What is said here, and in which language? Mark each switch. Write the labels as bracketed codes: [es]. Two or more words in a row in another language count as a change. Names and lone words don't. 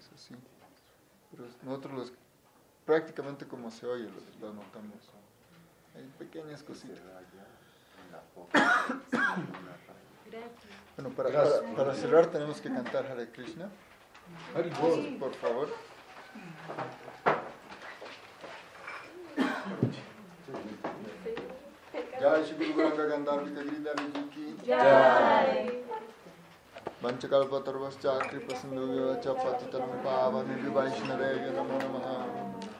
[es] Es así, pero nosotros prácticamente como se oye lo anotamos, hay pequeñas cositas. Bueno, para cerrar tenemos que cantar Hare Krishna. Entonces, por favor. [hi] जय श्री गुरु गंगा गान्धर्विका गिरिधारी जी की जय. [sa] वाञ्छाकल्पतरुभ्यश्च कृपा सिन्धुभ्य पतितानां पावनेभ्यो वैष्णवेभ्यो नमो नमः.